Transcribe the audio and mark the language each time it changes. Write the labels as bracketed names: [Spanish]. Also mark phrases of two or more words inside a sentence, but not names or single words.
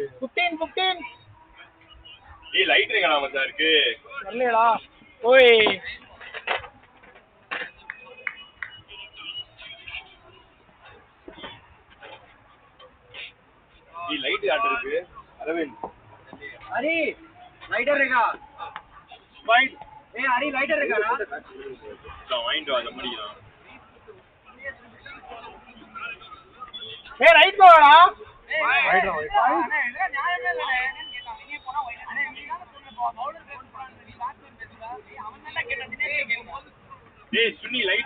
[Tamil] 15. ஏய் லைட் எங்கடா மச்சான் இருக்கு நல்லேடா. ஓய் ஏய் லைட் காட்டு இருக்கு அரவிந்த் [Hindi] अरे लाइटर रहेगा [Tamil] பாயிண்ட் [Hindi] ए अरे लाइटर रहेगा ना [Tamil] வாங்கிட்டு வா பண்ணிக்கலாம் ஏய் ரைட் போடா. ஏய் சுனி லைட்